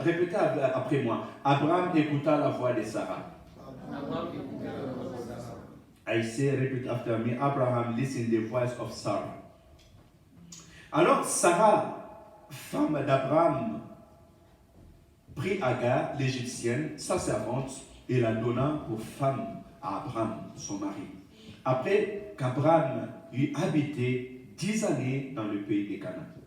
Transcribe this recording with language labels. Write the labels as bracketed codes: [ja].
[fr] Répétez après moi. Abraham écouta la voix de Sarah. [en] I say, repeat after me. Abraham listened to the voice of Sarah. [fr] Alors Sarah, femme d'Abraham, prit Agar, l'Égyptienne, sa servante, et la donna pour femme à Abraham, son mari. Après qu'Abraham eut habité 10 années dans le pays de Canaan.